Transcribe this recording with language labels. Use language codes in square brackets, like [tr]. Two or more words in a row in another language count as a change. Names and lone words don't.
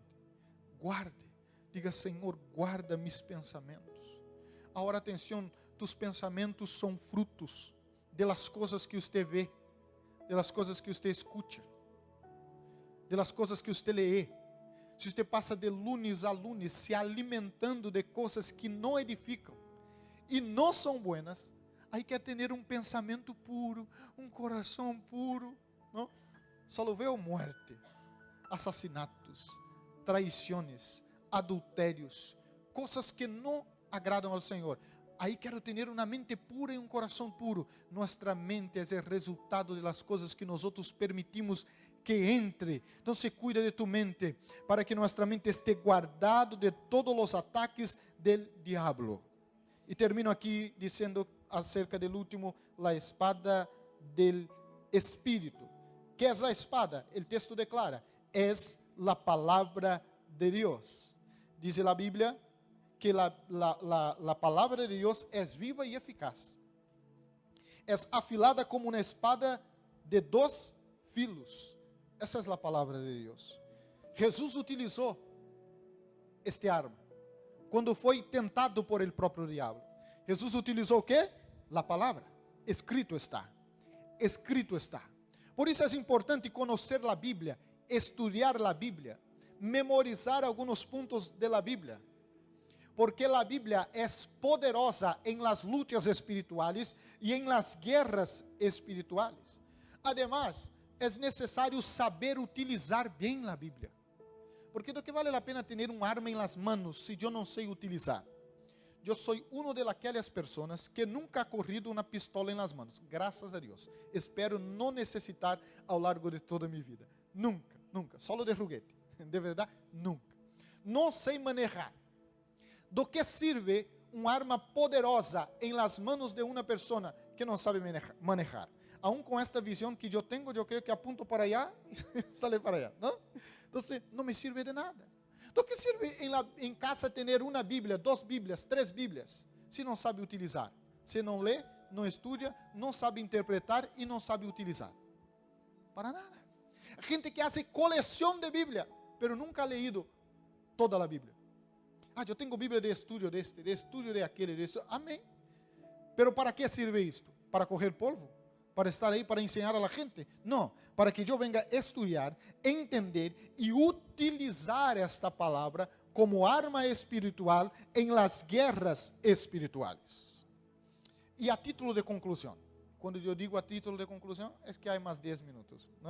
[pt] Guarde, diga, Senhor, guarda mis pensamentos. Agora, atenção, tus pensamentos são frutos de las coisas que você vê, de las coisas que você escuta, de las coisas que você lê. Se você passa [es] de lunes a lunes [pt] se alimentando de coisas que não edificam e não são buenas, aí quer ter pensamento puro, coração puro, não? [es] Só veo muerte, [pt] assassinatos, traições, adultérios, coisas que não agradam ao Senhor. Aí quero ter uma mente pura e coração puro. Nossa mente é o resultado das coisas que nós outros permitimos que entre. Então, cuida de tu mente, para que nossa mente esteja guardado de todos os ataques [es] del diablo. [pt] E termino aqui dizendo acerca do último, a espada del Espírito. [es] ¿Qué es la espada? El texto declara, es la palabra de Dios. Dice la Biblia que la palabra de Dios es viva y eficaz. Es afilada como una espada de 2 filos. Esa es la palabra de Dios. Jesús utilizó este arma cuando fue tentado por el propio diablo. Jesús utilizó ¿qué? La palabra. Escrito está. Escrito está. [pt] Por isso é importante conhecer a Bíblia, estudar a Bíblia, memorizar alguns pontos da Bíblia, porque a Bíblia é poderosa em las lutas espirituais e em las guerras espirituais. Además, é necessário saber utilizar bem a Bíblia. Porque do que vale a pena ter arma em [es] las manos [pt] se eu não sei utilizar? Eu sou uma de aquelas pessoas que [es] nunca ha corrido [pt] uma pistola em [es] las manos. [pt] Graças a Deus. Espero não necessitar ao largo de toda a minha vida. [es] Nunca, nunca. Solo de juguete. De verdade, nunca. [pt] Não sei manejar. Do que sirve uma arma poderosa em [es] las manos [pt] de uma pessoa que não sabe manejar? Aún com esta visão que eu tenho, eu creio que [es] apunto para allá [pt] e [es] sale para allá, [pt] não? Então, não me [es] sirve de nada. [pt] Do que sirve em casa ter uma Bíblia, 2 Bíblias, 3 Bíblias, se não sabe utilizar? Se não lê, não estuda, não sabe interpretar e não sabe utilizar. Para nada. Gente que hace coleção de Bíblia, [es] pero nunca ha leído toda a Bíblia. [pt] Eu tenho Bíblia de estudo de estudo de aquele, de isso. Amém. [es] Pero para que sirve isto? Para correr polvo? [pt] Para estar aí para ensinar [es] a la gente? [pt] Não, para que eu venga estudar, entender e utilizar esta palavra como arma espiritual em las guerras espirituais. E a título de conclusão, quando eu digo a título de conclusão, é que há mais 10 minutos, não?